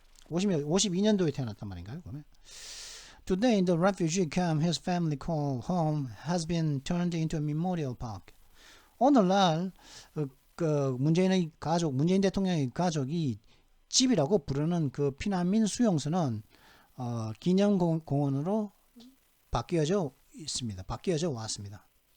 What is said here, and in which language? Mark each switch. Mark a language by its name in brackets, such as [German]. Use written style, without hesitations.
[Korean] 52년도에 태어났단 말인가요? 그러면? [English] Today, the refugee camp his family called home has been turned into a memorial park. [Korean] 오늘날 문재인 대통령의 가족이 집이라고 부르는 그 피난민 수용소는 기념공원으로 바뀌어져 왔습니다.